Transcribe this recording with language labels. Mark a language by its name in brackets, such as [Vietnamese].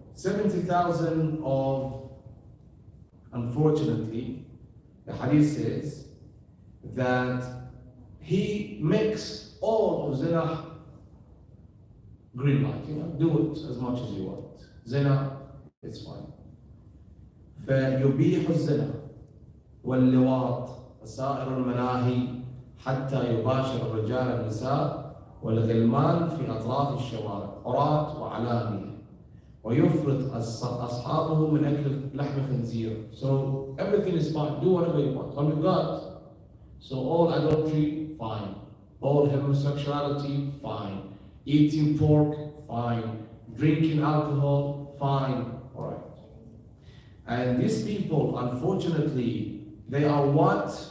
[English] 70,000 of, unfortunately, the hadith says that he makes all of zina green light. Do it as much as you want. Zina, it's fine. [Arabic] فيبيح الزنا واللواط وسائر المناهي حتى يباشر الرجال النساء والغلمان في أطراف الشوارع عراة وعلانية ويفرط أصحابه من أكل لحم خنزير. [English] So everything is fine. Do whatever you want. When you got, so all adultery, fine. All homosexuality, fine. Eating pork, fine. Drinking alcohol, fine. All right. And these people, unfortunately, they are what?